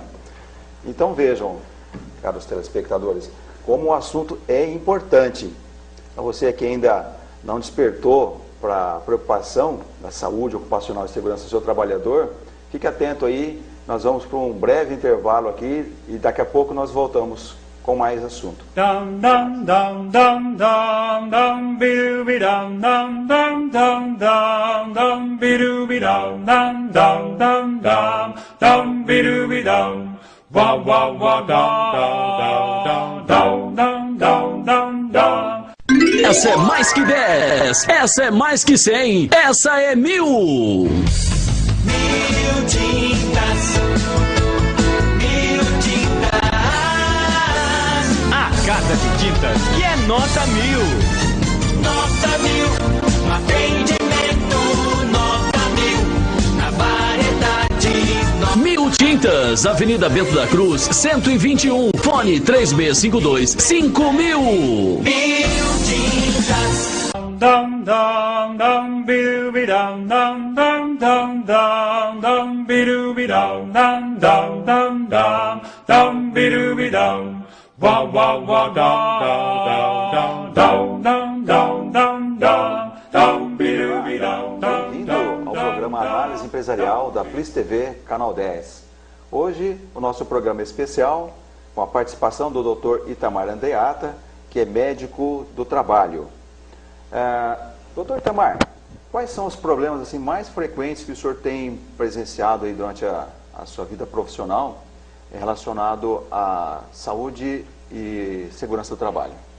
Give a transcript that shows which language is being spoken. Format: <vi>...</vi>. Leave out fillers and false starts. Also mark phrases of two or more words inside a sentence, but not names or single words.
<pt>Então vejam, caros telespectadores, como o assunto é importante. Para você que ainda não despertou para a preocupação da saúde ocupacional e segurança do seu trabalhador, fique atento aí, nós vamos para um breve intervalo aqui e daqui a pouco nós voltamos com mais assunto. Dum dum dum dum dum dum bidu dum dum dum dum dum dum bidu dum dum dum dum dum dum bidu dum wa wa wa dum dum dum dum dum dum. Essa é mais que 10, essa é mais que 100, essa é 1000. 1000 tintas, 1000 tintas. A carta de tintas que é nota 1000. Nota 1000, no atendimento, nota 1000, na variedade. 1000 tintas, Avenida Bento da Cruz, 121, fone 3652-5000. 1000 tintas. Dum dum dum bidu dum dum dum dum dum dum bidu dum dum dum dum dum dum bidu dum wa wa wa dum dum dum dum dum dum dum bidu dum. Bem-vindo ao programa Análise Empresarial da Plis TV, Canal 10. Hoje, o nosso programa especial, com a participação do Dr. Itamar Andeata, que é médico do trabalho. Doutor Itamar, quais são os problemas assim, mais frequentes que o senhor tem presenciado aí durante a sua vida profissional relacionado à saúde e segurança do trabalho?</pt>